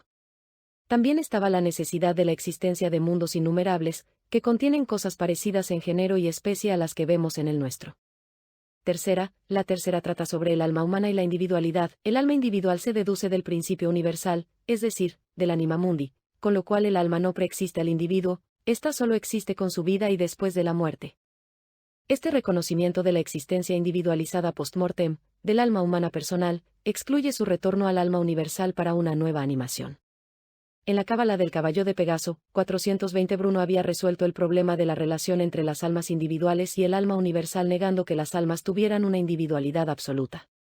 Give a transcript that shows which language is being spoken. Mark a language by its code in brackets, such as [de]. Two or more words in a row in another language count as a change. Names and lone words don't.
[es] También estaba la necesidad de la existencia de mundos innumerables, que contienen cosas parecidas en género y especie a las que vemos en el nuestro. Tercera, la tercera trata sobre el alma humana y la individualidad. El alma individual se deduce del principio universal, es decir, del [la] anima mundi, [es] con lo cual el alma no preexiste al individuo, ésta solo existe con su vida y después de la muerte. Este reconocimiento de la existencia individualizada post-mortem, del alma humana personal, excluye su retorno al alma universal para una nueva animación. En la Cábala del Caballo de Pegaso, 420, Bruno había resuelto el problema de la relación entre las almas individuales y el alma universal, negando que las almas tuvieran una individualidad absoluta.